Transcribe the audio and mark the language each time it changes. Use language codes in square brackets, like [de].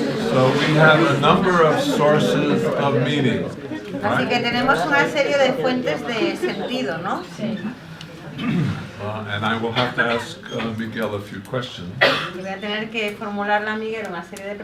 [en] So we have a number of sources of meaning. [es] Así que tenemos una serie de fuentes de sentido, ¿no? [en] And I will have to ask Miguel a few questions. [es] Y voy a tener que formularle a Miguel una serie de